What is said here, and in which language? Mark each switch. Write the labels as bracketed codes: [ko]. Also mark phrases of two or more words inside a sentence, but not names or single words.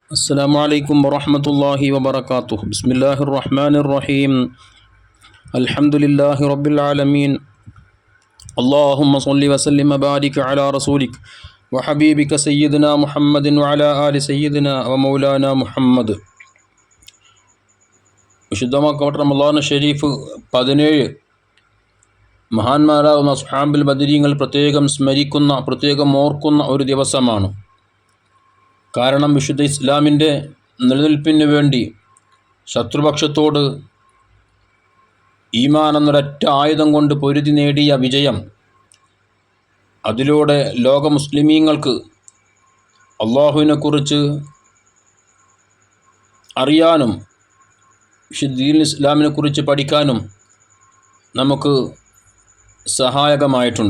[ar] السلام عليكم ورحمة الله وبركاته. بسم الله الرحمن الرحيم. الحمد لله رب العالمين. اللهم صل وسلم وبارك على رسولك وحبيبك سيدنا محمد وعلى آل سيدنا ومولانا محمد. [ml] വിശുദ്ധമാക്കപ്പെട്ട [ar] رمضان شريف [ml] 17 മഹാന്മാരാകുന്ന അസ്ഹാബുൽ ബദരീങ്ങൾ പ്രത്യേകം സ്മരിക്കുന്ന, പ്രത്യേകം ഓർക്കുന്ന ഒരു ദിവസമാണ്. കാരണം വിശുദ്ധ ഇസ്ലാമിൻ്റെ നിലനിൽപ്പിന് വേണ്ടി ശത്രുപക്ഷത്തോട് ഈമാൻ എന്നൊരൊറ്റ ആയുധം കൊണ്ട് പൊരുതി നേടിയ വിജയം, അതിലൂടെ ലോക മുസ്ലിമീങ്ങൾക്ക് അള്ളാഹുവിനെക്കുറിച്ച് അറിയാനും വിശുദ്ധ ഇസ്ലാമിനെക്കുറിച്ച് പഠിക്കാനും നമുക്ക് സഹായകമായിട്ടുണ്ട്.